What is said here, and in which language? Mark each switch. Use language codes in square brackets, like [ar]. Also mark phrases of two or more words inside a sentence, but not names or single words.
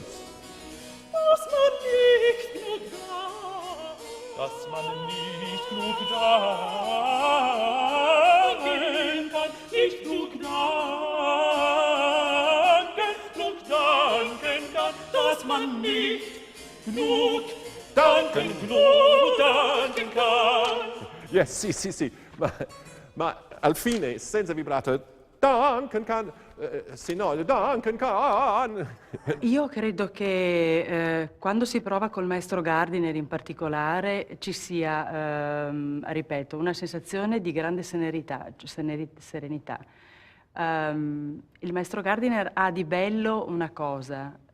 [de] Dass man nicht nur danken, dass man nicht nur danken kann, nicht nur danken kann, dass man nicht genug danken kann. Yes, [it] sì. Ma al fine, senza vibrato, [de] danken kann, [it] se no, [de] danken kann. [it] Io credo che quando si prova col maestro Gardiner in particolare ci sia, ripeto, una sensazione di grande serenità, Il maestro Gardiner ha di bello una cosa,